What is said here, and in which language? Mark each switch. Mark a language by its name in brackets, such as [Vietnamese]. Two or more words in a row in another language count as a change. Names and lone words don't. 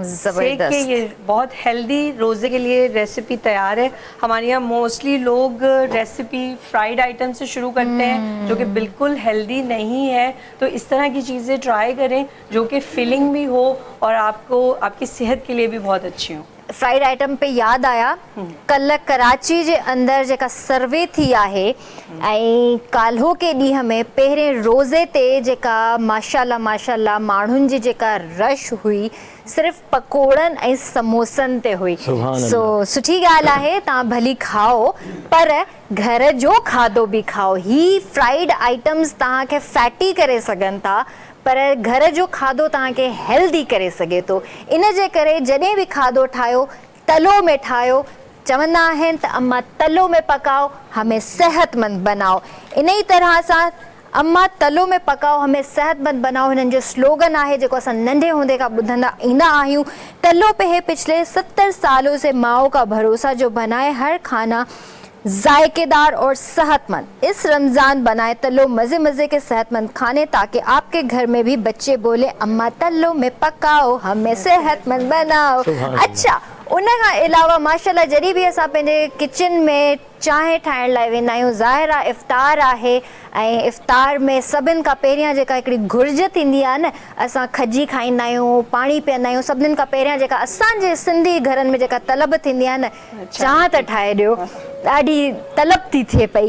[Urdu] سیک کے یہ بہت ہیلدی روزے کے لیے ریسیپی تیار ہے. ہمارے یہاں موسٹلی لوگ ریسیپی [English] fried item [Urdu] سے شروع کرتے ہیں، جو کہ بالکل ہیلدی نہیں ہے. تو اس طرح کی چیزیں ٹرائی کریں جو کہ فلنگ بھی ہو اور آپ کو آپ کی صحت کے لیے بھی بہت اچھی ہو. [English] fried item [Urdu] پہ یاد آیا, [Sindhi] कल कराची जे अंदर जेका सर्वे थी आहे ऐं काल्हो के ॾींहं में पहिरें रोज़े ते जेका माशाल्लाह माशाल्लाह माण्हुनि जी जेका रश हुई, सिर्फ़ु पकोड़नि ऐं समोसनि ते हुई। सो सुठी ॻाल्हि आहे, तव्हां भली खाओ, पर घर जो खाधो बि खाओ। ही [English] fried items [Sindhi] तव्हांखे फैटी करे सघनि था, पर घर जो खाधो तव्हांखे हेल्दी करे सघे थो। इन जे करे जॾहिं बि खाधो ठाहियो, तलो में ठाहियो। चवंदा आहिनि त [Urdu] اماں تلو میں پکاؤ، ہمیں صحت مند بناؤ. [Sindhi] इन ई तरह सां [Urdu] اماں تلو میں پکاؤ، ہمیں صحت مند بناؤ, [Sindhi] हिननि जो स्लोगन आहे जेको असां नंढे हूंदे खां ॿुधंदा ईंदा आहियूं। [Urdu] تلو پہ ہے پچھلے 70 سالوں سے ماؤں کا بھروسہ، جو بنائے ہر کھانا ذائقے دار اور صحت مند. اس رمضان بنائے تلو مزے مزے کے صحت مند کھانے، تاکہ آپ کے گھر میں بھی بچے بولے اماں تلو میں پکاؤ، ہمیں صحت مند بناؤ. अच्छा, [Sindhi] उन खां अलावा माशाल्लाह जॾहिं बि असां पंहिंजे किचन में चांहि ठाहिण लाइ वेंदा आहियूं, ज़ाहिर आहे इफ़्तार आहे ऐं इफ़्तार में सभिनि खां पहिरियां जेका हिकिड़ी घुर्ज थींदी आहे न, असां खजी खाईंदा आहियूं, पाणी पीअंदा आहियूं, सभिनीनि खां पहिरियां जेका असांजे सिंधी घरनि में जेका तलब थींदी आहे न, चांहि त ठाहे ॾियो, ॾाढी तलब थी थिए पई।